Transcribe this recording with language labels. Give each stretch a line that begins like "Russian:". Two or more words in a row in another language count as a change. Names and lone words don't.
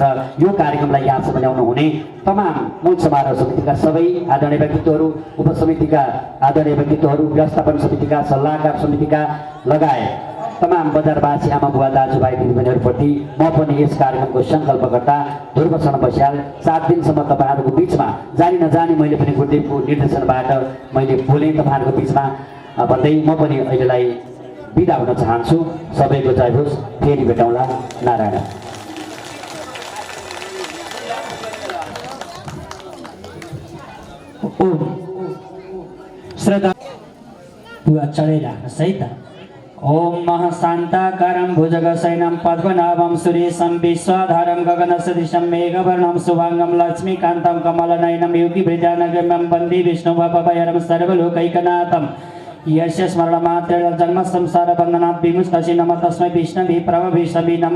Nepali: यो कार्यक्रमलाई यहाँसम्म ल्याउनु हुने तमाम मूल समारोह समितिका सबै आदरणीय व्यक्तित्वहरू, उपसमितिका आदरणीय व्यक्तित्वहरू, व्यवस्थापन समितिका, सल्लाहकार समितिका लगायत तमाम बजारवासी आमा बुवा दाजुभाइ दिदीबहिनीहरूप्रति म पनि यस कार्यक्रमको सङ्कल्पकर्ता ध्रुवशरण बस्याल 7 दिनसम्म तपाईँहरूको बिचमा जानी नजानी मैले पनि गुरुदेवको निर्देशनबाट मैले बोलेँ तपाईँहरूको बिचमा भन्दै म पनि अहिलेलाई बिदा हुन चाहन्छु। सबैको जय होस्। फेरि भेटौँला। नारायण। श्रद्धा बुवा चढाइराख्नुहोस् है त।
Sanskrit: ओम महाशान्ताकारं भुजगशयनं पद्मनाभं सुरेशं विश्वाधारं गगनसदृशं मेघवर्णं शुभाङ्गं लक्ष्मीकान्तं कमलनयनं योगिभृजानगम्यं वन्दे विष्णुभवभयहरं सर्वलोकैकनाथं। यस्य स्मरणमात्रेण जन्म संसार बन्धनात् विमुक्तस्य नमः तस्मै विष्णवे प्रभविष्णवे नमः।